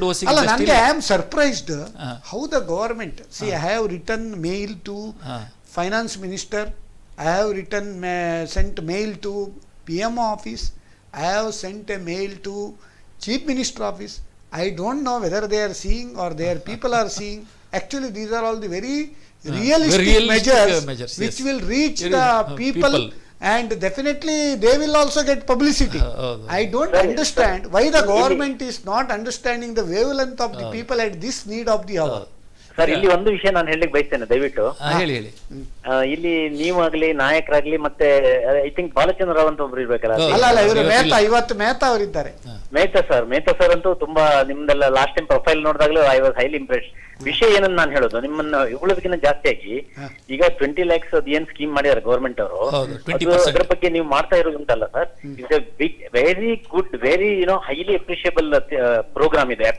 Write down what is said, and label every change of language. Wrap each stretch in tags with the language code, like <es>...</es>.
<kn>ಅಲ್ಲ, ನನಗೆ</kn> <en>I am surprised how the government see. I have return mail to finance minister, I have return sent mail to PMO office, I have sent a mail to chief minister office. I don't know whether they are seeing or their people are seeing. Actually, these are all the very realistic measures which will reach the people and definitely they will also get publicity. I don't understand why the government is not understanding the wavelength of the people at this need of the hour.</en> <kn>Sir, ಇಲ್ಲಿ ಒಂದು ವಿಷಯ ನಾನು ಹೇಳಲಿಕ್ಕೆ ಬಯಸ್ತೇನೆ, ದಯವಿಟ್ಟು ಹೇಳಿ. ಇಲ್ಲಿ ನೀವಾಗ್ಲಿ ನಾಯಕರಾಗ್ಲಿ ಮತ್ತೆ</kn> <en>I think</en> <kn>ಬಾಲಚಂದ್ರ ರಾವ್ ಅಂತ ಒಬ್ರು ಇರ್ಬೇಕಲ್ಲ. ಇವತ್ತು ಮೆಹ್ತಾ ಅವರಿದ್ದಾರೆ. ಮೆಹ್ತಾ ಸರ್ ಅಂತೂ ತುಂಬಾ ನಿಮ್ದೆಲ್ಲ last time profile ನೋಡಿದಾಗಲೂ</kn> <en>I was highly impress.</en> <kn>ವಿಷಯ ಏನನ್ನ ನಾನು ಹೇಳೋದು, ನಿಮ್ಮನ್ನ ಇವುಳದಕ್ಕಿಂತ ಜಾಸ್ತಿಯಾಗಿ ಈಗ 20 lakhs ಏನ್ ಸ್ಕೀಮ್ ಮಾಡಿದಾರೆ ಗವರ್ಮೆಂಟ್ ಅವರು, ಅದ್ರ ಬಗ್ಗೆ ನೀವು ಮಾಡ್ತಾ ಇರೋದುಂಟಲ್ಲ sir,</kn> <en>it's a big very good very highly appreciable programme</en> <kn>ಇದೆ.</kn>